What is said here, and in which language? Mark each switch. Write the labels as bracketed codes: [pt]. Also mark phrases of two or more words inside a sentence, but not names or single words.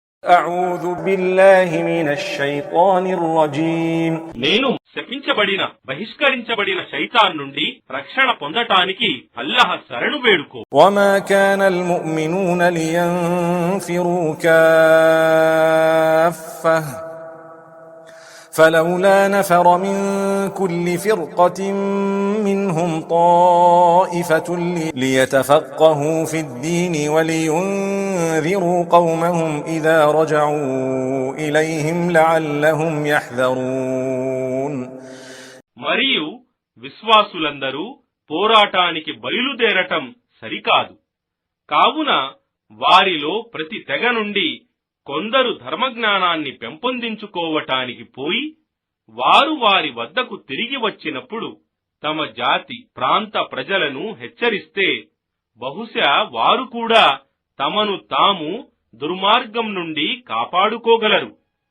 [ar] أعوذ بالله من الشيطان الرجيم. [te] నేను శపించబడిన బహిష్కరించబడిన శైతాన్ నుండి రక్షణ పొందటానికి అల్లాహ్ శరణు వేడుకో. [ar] وما كان المؤمنون لينفروا كافة فلولا نفر من كل فرقة منهم طائفة ليتفقهوا في الدين ولينذروا قومهم إذا رجعوا إليهم لعلهم يحذرون. [te] మరియు విశ్వాసులందరూ పోరాటానికి బయలుదేరటం సరికాదు. కావున వారిలో ప్రతి తెగ నుండి కొందరు ధర్మజ్ఞానాన్ని పెంపొందించుకోవటానికి పోయి వారు వారి వద్దకు తిరిగి వచ్చినప్పుడు తమ జాతి ప్రాంత ప్రజలను హెచ్చరిస్తే బహుశా వారు కూడా తమను తాము దుర్మార్గం నుండి కాపాడుకోగలరు.